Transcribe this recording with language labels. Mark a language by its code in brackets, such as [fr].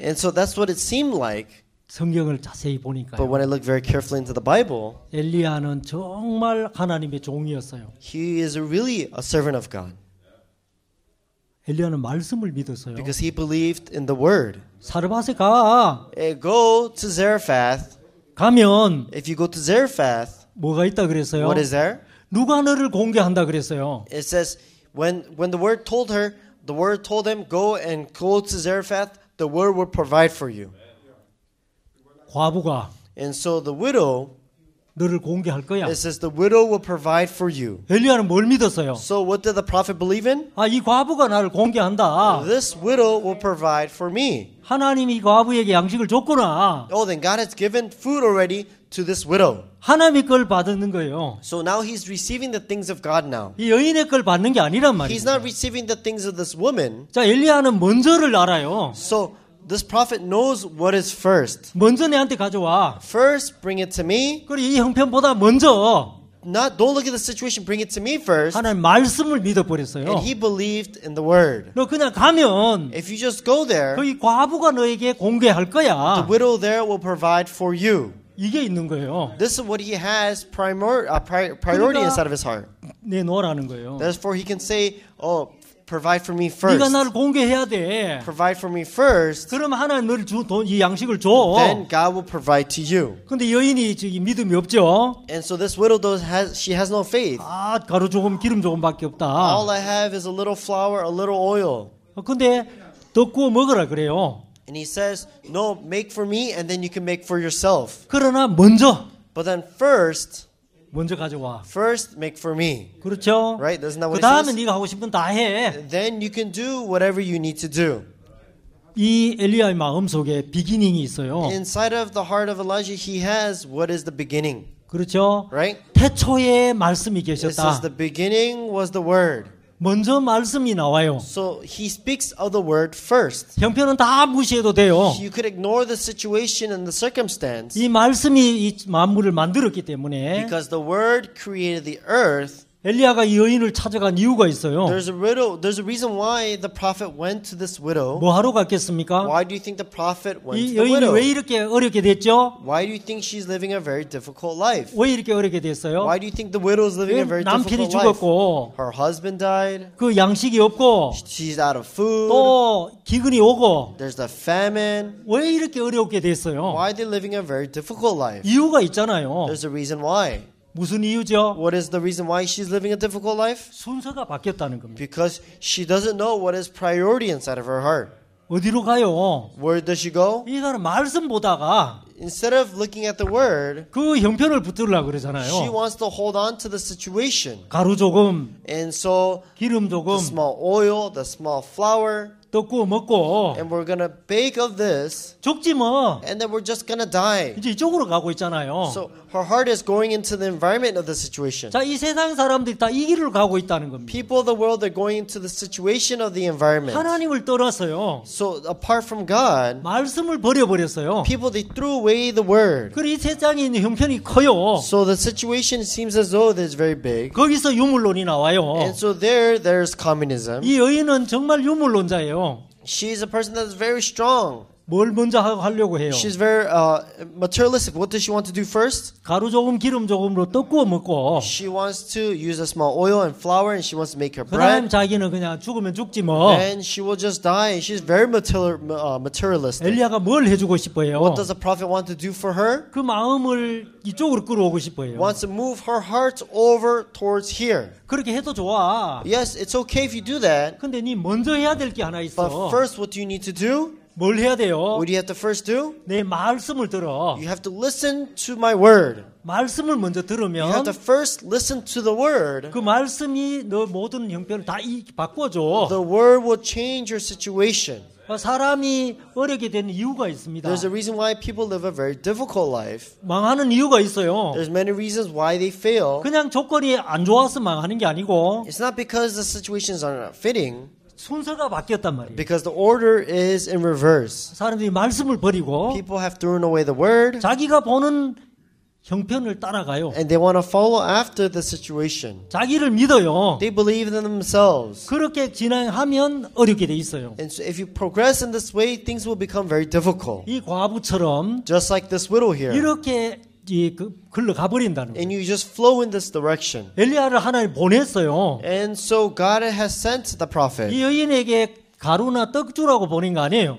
[en] And so that's what it seemed like. [ko] 성경을 자세히 [en] But [ko] 보니까요. [en] when I look very carefully into the Bible, [ko] 엘리야는 정말 하나님의 종이었어요. [en] he is really a servant of God [ko] 엘리야는 말씀을 믿었어요. [en] because he believed in the word. [ko] 사르밧에 가. [en] Go to Zarephath. [ko] 가면 [en] If you go to Zarephath, [ko] 뭐가 있다 그랬어요? [en] what is there? [ko] 누가 너를 공개한다 그랬어요. [en] It says, when the word told her, the word told him, go to Zarephath, the word will provide for you. [ko] 과부가 [en] And so the widow, [ko] 너를 공개할 거야. [en] it says the widow will provide for you. [ko] 엘리야는 뭘 믿었어요? [en] So what did the prophet believe in? [ko] 아, 이 과부가 나를 공개한다. [en] This widow will provide for me. [ko] 하나님이 이 과부에게 양식을 줬구나. [en] Oh, then God has given food already to this widow. [ko] 하나님의 걸 받는 거예요. [en] So now he's receiving the things of God now. [ko] 이 여인의 걸 받는 게 아니란 [en] He's not [ko] 말이에요. [en] receiving the things of this woman. [ko] 자, 엘리야는 먼저를 알아요. [en] So this prophet knows what is first. [ko] 먼저 내한테 가져와. [en] First, bring it to me. [ko] 그리고 이 형편보다 먼저 [en] Don't look at the situation, bring it to me first. [ko] 하나님 말씀을 믿어버렸어요. [en] And he believed in the word. [ko] 너 그냥 가면 [en] If you just go there, [ko] 그 이 과부가 너에게 공개할 [en] the [ko] 거야. [en] widow there will provide for you. [ko] 이게 있는 거예요. [en] This is what he has priority inside of his heart. [ko] 내놓으라는 거예요. [en] Therefore, he can say, oh, provide for me [ko] 네가 [en] first. [ko] 나를 공개해야 돼. [en] Provide for me first. [ko] 그러면 하나님 너를 이 양식을 줘. [en] Then God will provide to you. [ko] 근데 여인이 저기 믿음이 없죠. [en] And so this widow she has no faith. [ko] 아, 가루 조금 기름 조금밖에 없다. [en] All I have is a little flour, a little oil. [ko] 근데 더 구워 먹으라 그래요. [en] And he says, no, make for me and then you can make for yourself. [ko] 그러나 먼저 [en] But then first [ko] 가져와. [en] make for me. [ko] 그렇죠? [en] Right? Isn't that [ko] 그 [en] what it [ko] 다음에 [en] says? [ko] 네가 하고 싶은 다 해. [en] Then you can do whatever you need to do. [ko] 이 엘리야의 마음 속에 비기닝이 있어요. [en] Inside of the heart of Elijah, he has what is the beginning. [ko] 그렇죠? [en] Right? [ko] 태초에 말씀이 [en] It says [ko] 계셨다. [en] the beginning was the word. [ko] 먼저 말씀이 나와요. [en] So he speaks of the word first. [ko] 형편은 다 무시해도 돼요. [en] You could ignore the situation and the circumstance [ko] 이 말씀이 이 만물을 만들었기 때문에 [en] because the word created the earth. [ko] 엘리야가 이 여인을 찾아간 이유가 있어요. [en] There's a reason why the prophet went to this widow. [ko] 뭐 하러 갔겠습니까? [en] Why do you think the prophet went [ko] 이 [en] to the [ko] 여인이 [en] widow? [ko] 왜 이렇게 어렵게 됐죠? [en] Why do you think she's living a very difficult life? [ko] 왜 이렇게 어렵게 됐어요? [en] Why do you think the widow is living a very [ko] 남편이 [en] difficult life? [ko] 죽었고 [en] Her husband died. [ko] 그 양식이 없고 [en] She's out of food. [ko] 또 기근이 오고 [en] There's the famine. [ko] 왜 이렇게 어렵게 됐어요? [en] Why are they living a very difficult life? [ko] 이유가 있잖아요. [en] There's a reason why. [ko] 무슨 이유죠? [en] What is the reason why she's living a difficult life? [ko] 순서가 바뀌었다는 겁니다. [en] Because she doesn't know what is priority inside of her heart. [ko] 어디로 가요? [en] Where does she go? [ko] 이 사람 말씀 보다가 [en] Instead of looking at the word, [ko] 그 형편을 붙들으려고 [en] she [ko] 그러잖아요. [en] wants to hold on to the situation. [ko] 가루 조금, [en] And so [ko] 기름 조금, [en] the small oil, the small flour, [ko] 떡 구워 먹고 [en] and we're going to bake of this, [ko] 죽지 뭐. [en] and then we're just going to die. [ko] 이제 이쪽으로 가고 있잖아요. [en] So her heart is going into the environment of the situation. [ko] 자, 이 세상 사람들이 다 이 길을 가고 있다는 겁니다. [en] People of the world are going into the situation of the environment. [ko] 하나님을 떠났어요. [en] So apart from God, [ko] 말씀을 버려버렸어요. [en] people, they threw away the word. [ko] 그리고 이 세상에 있는 형편이 커요. [en] So the situation seems as though it's very big. [ko] 거기서 유물론이 나와요. [en] And so there's communism. [ko] 이 여인은 정말 유물론자예요. [en] She's a person that's very strong. [ko] 뭘 먼저 하려고 해요? [en] She's very materialistic. What does she want to do first? [ko] 가루 조금 기름 조금으로 떡 구워 먹고 [en] She wants to use a small oil and flour, and she wants to make her [ko] 그다음 [en] bread. [ko] 자기는 그냥 죽으면 죽지 뭐. [en] And she will just die. She's very materialistic. [ko] 엘리야가 뭘 해주고 싶어요? [en] What does the prophet want to do for her? [ko] 그 마음을 이쪽으로 끌어오고 싶어요. [en] Wants to move her heart over towards here. [ko] 그렇게 해도 좋아. [en] Yes, it's okay if you do that. [ko] 근데 네 먼저 해야 될 게 하나 [en] But [ko] 있어. [en] first, what do you need to do? [ko] 뭘 해야 돼요? [en] What do you have to first do? [ko] 내 말씀을 들어. [en] You have to listen to my word. [ko] 말씀을 먼저 [en] You have [ko] 들으면 [en] to first listen to the word. [ko] 그 말씀이 너 모든 형편을 다 바꿔줘. [en] The word will change your situation. [ko] 사람이 어렵게 되는 이유가 있습니다. [en] There's a reason why people live a very difficult life. [ko] 망하는 이유가 있어요. [en] There's many reasons why they fail. [ko] 그냥 조건이 안 좋아서 망하는 게 아니고 [en] It's not because the situations are not fitting, [ko] 순서가 바뀌었단 말이에요. [en] because the order is in reverse. [ko] 사람들이 말씀을 버리고 [en] People have thrown away the word. [ko] 자기가 보는 형편을 따라가요. [en] and they want to follow after the situation. [ko] 자기를 믿어요. [en] They believe in themselves. [ko] 그렇게 진행하면 어렵게 돼 있어요. [en] And so if you progress in this way, things will become very difficult. [ko] 이 과부처럼 [en] Just like this widow here. [ko] 이렇게 흘러가 버린다는 거예요. [en] And you just flow in this direction. [ko] 엘리야를 하나님 보냈어요. [en] And so God has sent the prophet. [ko] 이 여인에게 가루나 떡 주라고 보낸 거 아니에요.